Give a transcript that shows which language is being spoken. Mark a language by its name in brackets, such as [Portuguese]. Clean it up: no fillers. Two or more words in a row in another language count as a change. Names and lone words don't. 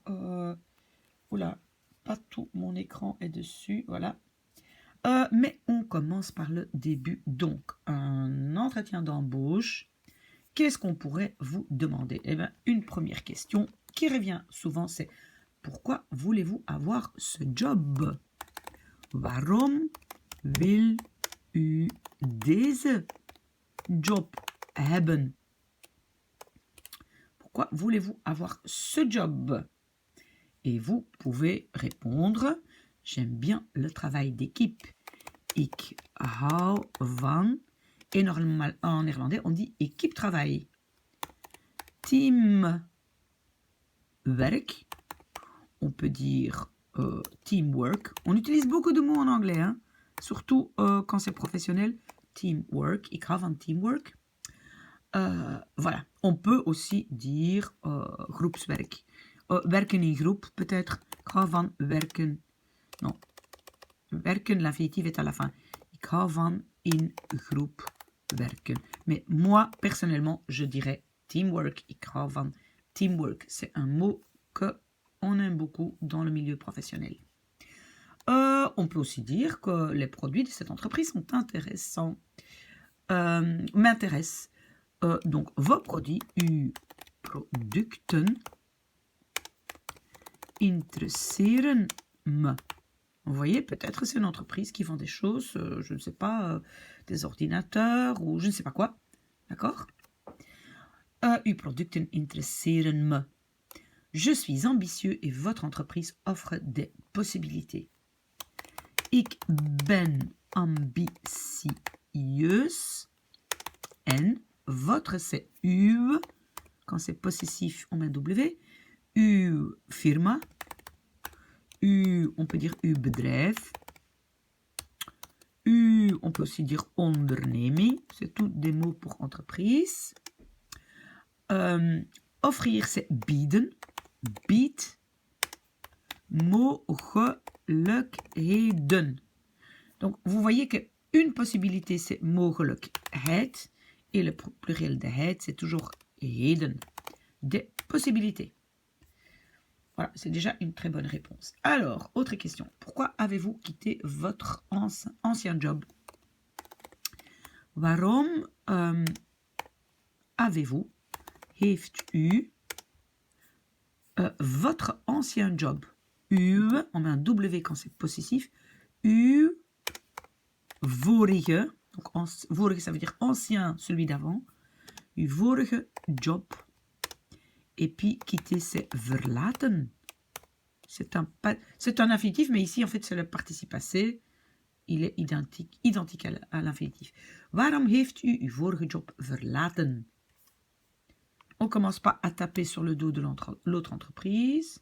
[French] oula, pas tout mon écran est dessus, voilà. Mais on commence par le début. Donc, un entretien d'embauche. Qu'est-ce qu'on pourrait vous demander? Eh bien, une première question qui revient souvent, c'est pourquoi voulez-vous avoir ce job? [Dutch] Waarom wil u deze job hebben? [French] Pourquoi voulez-vous avoir ce job? Et vous pouvez répondre, j'aime bien le travail d'équipe. [Dutch] Ik hou van, [French] et normalement en néerlandais on dit équipe travail. Teamwork, on peut dire teamwork. On utilise beaucoup de mots en anglais, hein, surtout quand c'est professionnel. [Dutch] Teamwork, ik hou van teamwork. [French] Voilà, on peut aussi dire groepswerk. [Dutch] Werken in groep, [French] peut-être. [Dutch] Ik hou van werken. Non. Werken, [French] l'infinitif est à la fin. [Dutch] Ik hou van in groep werken. [French] Mais moi, personnellement, je dirais teamwork. [Dutch] Ik hou van teamwork. [French] C'est un mot qu'on aime beaucoup dans le milieu professionnel. On peut aussi dire que les produits de cette entreprise sont intéressants. M'intéressent. Donc, vos produits, [Dutch] uw producten, interesseren me. [French] Vous voyez, peut-être c'est une entreprise qui vend des choses, je ne sais pas, des ordinateurs ou je ne sais pas quoi. D'accord? [Dutch] Uw producten interesseren me. [French] Je suis ambitieux et votre entreprise offre des possibilités. [Dutch] Ik ben ambitieus. [French] En votre c'est uw. Quand c'est possessif, on met W. [Dutch] Uw firma. [French] On peut dire [Dutch] uw bedrijf. [French] On peut aussi dire onderneming. C'est tous des mots pour entreprise. Offrir, c'est bieden. [Dutch] Bied. Mogelijkheden. [French] Donc, vous voyez qu'une possibilité, c'est mogelijkheid. Et le pluriel de heid, c'est toujours heden. Des possibilités. Voilà, c'est déjà une très bonne réponse. Alors, autre question. Pourquoi avez-vous quitté votre ancien job? Waarom avez-vous, [Dutch] heeft u, [French] votre ancien job? Uw, on met un W quand c'est possessif. [Dutch] Uw vorige, [French] donc vorige ça veut dire ancien, celui d'avant. [Dutch] Uw vorige job. [French] Et puis, quitter, c'est verlaten. C'est un infinitif, mais ici, en fait, c'est le participe passé. Il est identique à l'infinitif. [Dutch] Waarom heeft u uw vorige job verlaten? [French] On ne commence pas à taper sur le dos de l'autre entreprise.